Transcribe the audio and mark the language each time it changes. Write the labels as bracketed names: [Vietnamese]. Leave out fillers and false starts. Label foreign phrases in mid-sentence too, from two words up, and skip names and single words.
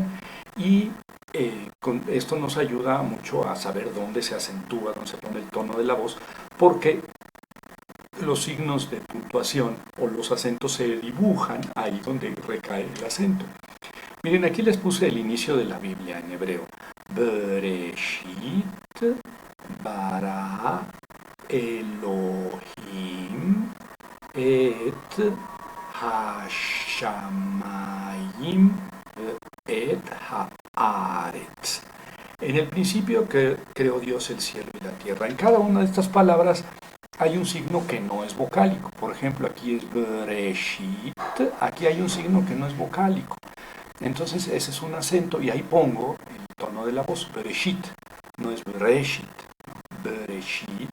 [Spanish] Y con esto nos ayuda mucho a saber dónde se acentúa, dónde se pone el tono de la voz, porque los signos de puntuación o los acentos se dibujan ahí donde recae el acento. Miren, aquí les puse el inicio de la Biblia en hebreo. [Hebrew] בראשית ברא אלהים את השמים את הארץ. [Spanish] En el principio que creó Dios el cielo y la tierra. En cada una de estas palabras hay un signo que no es vocálico. Por ejemplo, aquí es Bereshit, aquí hay un signo que no es vocálico. Entonces ese es un acento y ahí pongo el tono de la voz, Bereshit, no es Bereshit, Bereshit.